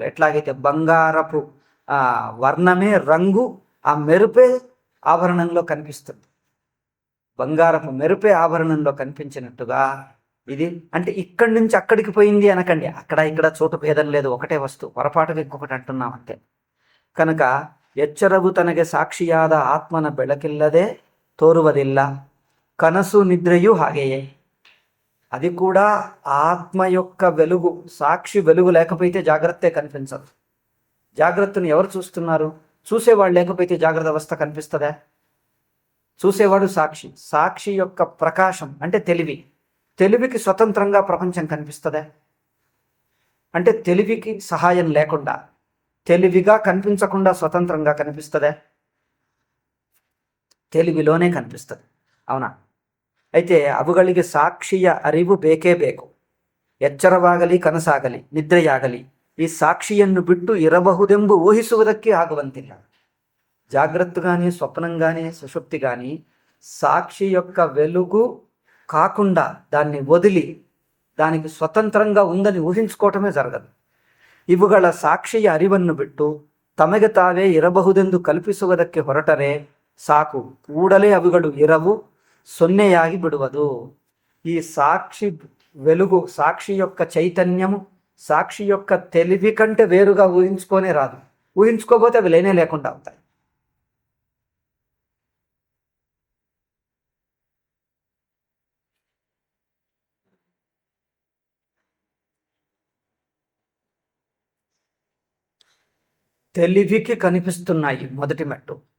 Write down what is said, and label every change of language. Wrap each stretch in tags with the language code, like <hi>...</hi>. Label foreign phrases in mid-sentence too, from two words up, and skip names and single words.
<te>ఎట్లాగైతే బంగారపు వర్ణమే రంగు, ఆ మెరుపే ఆభరణంలో కనిపిస్తుంది. బంగారపు మెరుపే ఆభరణంలో కనిపించినట్టుగా ఇది. అంటే ఇక్కడి నుంచి అక్కడికి పోయింది అనకండి, అక్కడ ఇక్కడ చోటు భేదం లేదు, ఒకటే వస్తువు. పొరపాటుగా ఇంకొకటి అంటున్నాం అంతే. కనుక</te> <kn>ಎಚ್ಚರವು ತನಗೆ ಸಾಕ್ಷಿಯಾದ ಆತ್ಮನ ಬೆಳಕಿಲ್ಲದೆ ತೋರುವುದಿಲ್ಲ, ಕನಸು ನಿದ್ರೆಯು ಹಾಗೆಯೇ.</kn> <te>అది కూడా ఆత్మ యొక్క వెలుగు, సాక్షి వెలుగు లేకపోతే జాగ్రత్తే కనిపించదు. జాగ్రత్తను ఎవరు చూస్తున్నారు? చూసేవాడు లేకపోతే జాగ్రత్త అవస్థ కనిపిస్తుందా? చూసేవాడు సాక్షి, సాక్షి యొక్క ప్రకాశం అంటే తెలివి. తెలివికి స్వతంత్రంగా ప్రపంచం కనిపిస్తుందా? అంటే తెలివికి సహాయం లేకుండా, తెలివిగా కనిపించకుండా స్వతంత్రంగా కనిపిస్తుందా? తెలివిలోనే కనిపిస్తుంది, అవునా?</te> <kn>అయితే ಅವುಗಳಿಗೆ ಸಾಕ್ಷಿಯ ಅರಿವು ಬೇಕೇ ಬೇಕು. ಎಚ್ಚರವಾಗಲಿ ಕನಸಾಗಲಿ ನಿದ್ರೆಯಾಗಲಿ ಈ ಸಾಕ್ಷಿಯನ್ನು ಬಿಟ್ಟು ಇರಬಹುದೆಂಬು ಊಹಿಸುವುದಕ್ಕೆ ಆಗುವಂತಿಲ್ಲ.</kn> <te>జాగ్రత్త కానీ స్వప్నం కానీ సుషుప్తి కానీ సాక్షి యొక్క వెలుగు కాకుండా దాన్ని వదిలి దానికి స్వతంత్రంగా ఉందని ఊహించుకోవటమే జరగదు.</te> <kn>ಇವುಗಳ ಸಾಕ್ಷಿಯ ಅರಿವನ್ನು ಬಿಟ್ಟು ತಮಗೆ ತಾವೇ ಇರಬಹುದೆಂದು ಕಲ್ಪಿಸುವುದಕ್ಕೆ ಹೊರಟರೆ ಸಾಕು, ಕೂಡಲೇ ಅವುಗಳು ಇರವು, ಸೊನ್ನೆಯಾಗಿ ಬಿಡುವದು.</kn> <te>ఈ సాక్షి వెలుగు, సాక్షి యొక్క చైతన్యము, సాక్షి యొక్క తెలివి కంటే వేరుగా ఊహించుకొనే రాదు. ఊహించుకోకపోతే అవి లేనే లేకుండా అవుతాయి. తెలివికి కనిపిస్తున్నాయి మొదటి మెట్టు.</te>